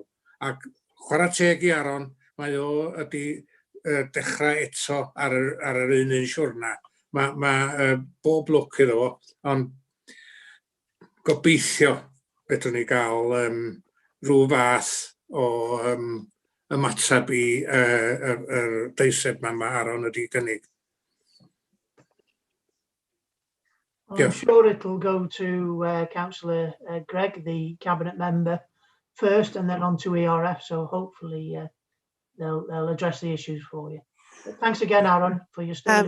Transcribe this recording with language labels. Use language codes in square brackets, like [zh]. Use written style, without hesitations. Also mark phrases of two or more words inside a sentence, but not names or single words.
[cy] Ac chwarae teg I Aaron, mae o wedi dechrau eto ar yr un siwrna. Mae bob lwc iddo fo, ond gobeithio fedrwn ni gael rhyw fath o ymateb I deiseb mae Aaron wedi gynnig. [en] I'm sure it'll go to Councillor Greg, the Cabinet member, first, and then on to ERF, so hopefully they'll address the issues for you. But thanks again, Aaron, for your story.